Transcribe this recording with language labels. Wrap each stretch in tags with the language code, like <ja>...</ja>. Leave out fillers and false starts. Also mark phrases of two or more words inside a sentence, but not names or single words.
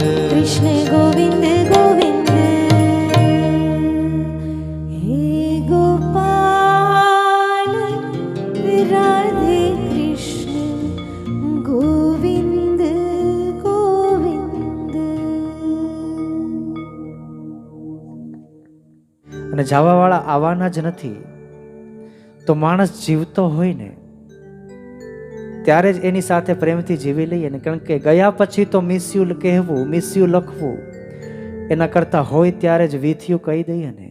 <hi>कृष्ण गोविंद गोविंद। हे गोपाल राधे कृष्ण गोविंद गोविंद।</hi> <gu>અને જવાવાળા આવવાના જ નથી. તો માણસ જીવતો હોય ને ત્યારે જ એની સાથે પ્રેમથી જીવી લઈએ ને, કારણ કે ગયા પછી તો</gu> <en>miss you</en> <gu>કહેવું,</gu> <en>miss you</en> <gu>લખવું એના કરતાં હોય ત્યારે જ</gu> <en>with you</en> <gu>કહી દઈએ ને.</gu>